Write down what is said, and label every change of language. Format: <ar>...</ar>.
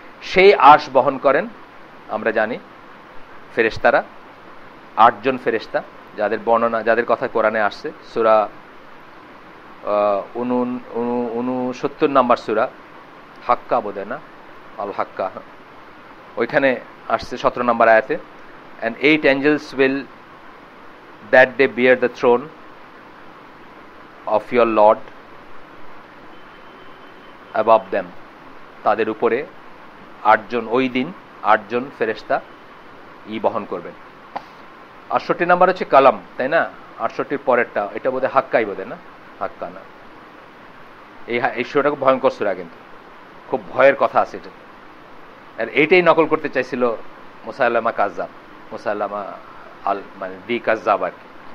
<bn>সেই আরশ বহন করেন আমরা জানি ফেরেশতারা, 8 জন ফেরেশতা, যাদের বর্ণনা, যাদের কথা কোরআনে আসছে। সূরা 69 নম্বর সূরা হাক্কা, বোধহয় না, আল হাক্কা, ওইখানে আসছে 17 নম্বর আয়াতে।</bn> <en>and 8 angels will that day bear the throne of your Lord above them,</en> <bn>তাদের উপরে 8 জন, ওই দিন 8 জন ফেরেশতা বহন করবেন। 68 নাম্বার হচ্ছে কালাম, তাই না? 68 পরেরটা এটা বোধহয় হাক্কাই, বোধহয় না, হাক্কা না। এই সূরাটা খুব ভয়ঙ্কর সূরা, কিন্তু খুব ভয়ের কথা আছে এটা। আর এইটাই নকল করতে চাইছিল মুসাইলামা কাজ্জাব, মুসাইলামা আল মানে দি কাজ্জাব আর কি।</bn>